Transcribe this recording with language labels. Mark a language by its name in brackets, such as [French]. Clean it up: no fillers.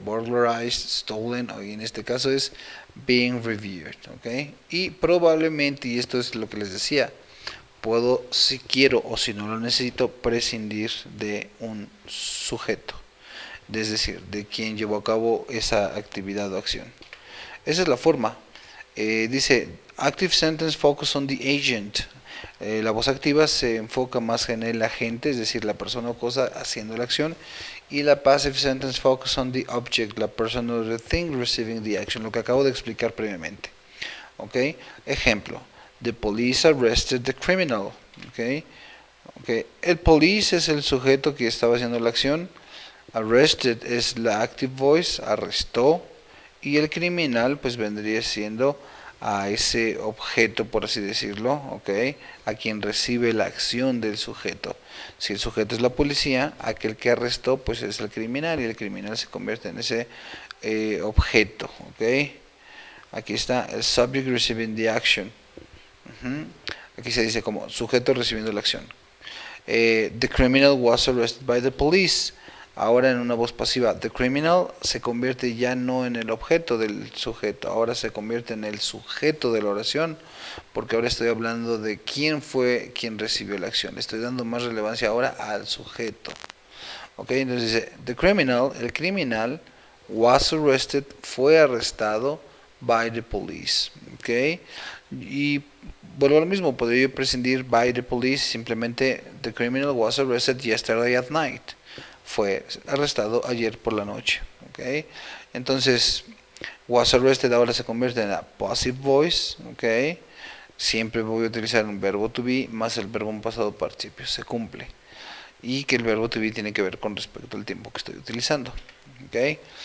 [Spanish] Burglarized, stolen, o en este caso es being reviewed. ¿Ok? Y probablemente, y esto es lo que les decía, puedo, si quiero o si no lo necesito, prescindir de un sujeto, es decir, de quien llevó a cabo esa actividad o acción. Esa es la forma. [English] Dice, active sentence focus on the agent. [Spanish] La voz activa se enfoca más en el agente, es decir, la persona o cosa haciendo la acción, y la [English] passive sentence focus on the object, [Spanish] la persona o [English] the thing receiving the action, [Spanish] lo que acabo de explicar previamente. [English] ¿Ok? Ejemplo, the police arrested the criminal. ¿Ok? ¿Ok? [Spanish] El police es el sujeto que estaba haciendo la acción, arrested es la active voice, arrestó, y el criminal pues vendría siendo a ese objeto, por así decirlo, ¿ok? A quien recibe la acción del sujeto. Si el sujeto es la policía, aquel que arrestó pues es el criminal, y el criminal se convierte en ese objeto, ¿ok? Aquí está el [English] subject receiving the action. [Spanish] Aquí se dice como sujeto recibiendo la acción. [English] The criminal was arrested by the police. [Spanish] Ahora en una voz pasiva, the criminal se convierte ya no en el objeto del sujeto, ahora se convierte en el sujeto de la oración, porque ahora estoy hablando de quién fue quien recibió la acción. Estoy dando más relevancia ahora al sujeto. Ok, entonces dice, the criminal, el criminal, [English] was arrested, [Spanish] fue arrestado [English] by the police. [Spanish] Ok, y vuelvo a lo mismo, podría yo prescindir [English] by the police, [Spanish] simplemente [English] the criminal was arrested yesterday at night. [Spanish] Fue arrestado ayer por la noche. ¿Okay? Entonces, [English] was arrested [Spanish] ahora se convierte en la passive voice. ¿Okay? Siempre voy a utilizar un verbo to be más el verbo en pasado participio. Se cumple. Y que el verbo to be tiene que ver con respecto al tiempo que estoy utilizando. ¿Okay?